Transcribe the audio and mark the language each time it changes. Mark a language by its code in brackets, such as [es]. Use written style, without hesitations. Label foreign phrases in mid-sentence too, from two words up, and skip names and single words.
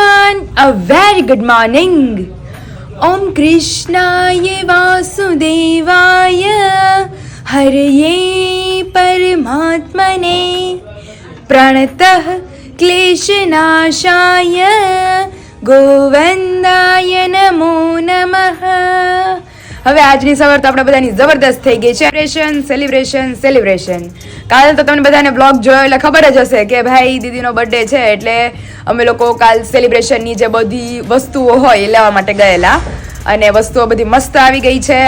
[en] everyone, a very good morning. [sa] ॐ कृष्णाय वासुदेवाय हरये परमात्मने प्रणतः क्लेशनाशाय गोविन्दाय नमो नमः. [gu] હવે આજની સવાર તો આપણે બધાની જબરદસ્ત થઈ ગઈ છે. સેલિબ્રેશન. કાલે તો તમને બધાને બ્લોગ જોયો એટલે ખબર જ હશે કે ભાઈ દીદીનો બર્થડે છે, એટલે અમે લોકો કાલ સેલિબ્રેશનની જે બધી વસ્તુઓ હોય એ લેવા માટે ગયેલા, અને વસ્તુઓ બધી મસ્ત આવી ગઈ છે.